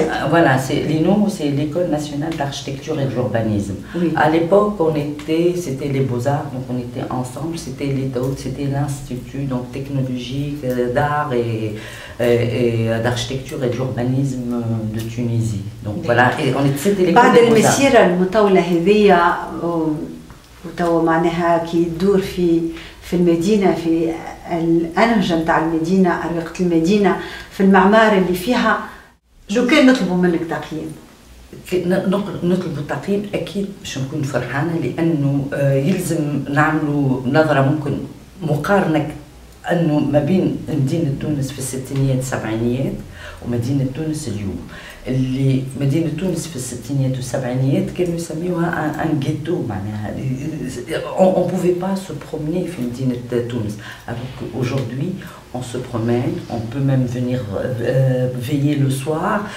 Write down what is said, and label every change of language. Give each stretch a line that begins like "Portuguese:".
French: Voilà, c'est l'INO, c'est l'école nationale d'architecture et d'urbanisme. Oui. À l'époque c'était les beaux-arts, donc on était ensemble, c'était l'ITOT, c'était l'institut donc technologique d'art et d'architecture et d'urbanisme de Tunisie. Donc voilà, et c'était l'école
Arabic: بعد
French: des beaux-arts.
Arabic: المسيرة المطولة هذية وتوا معناها كي تدور في المدينة في الأنهجة نتاع المدينة أروقة المدينة في المعمار اللي فيها جو كان نطلبوا منك تقييم. نطلب التقييم اكيد باش نكون فرحانه لانه يلزم نعملوا نظره ممكن مقارنه انه ما بين مدينه تونس في الستينيات والسبعينيات ومدينه تونس اليوم. اللي مدينه تونس في الستينيات والسبعينيات كانوا يسميوها ان جيتو معناها
French: on pouvait pas se promener
Arabic: في مدينه تونس
French: alors qu'aujourd'hui on se promène, on peut même venir veiller le soir.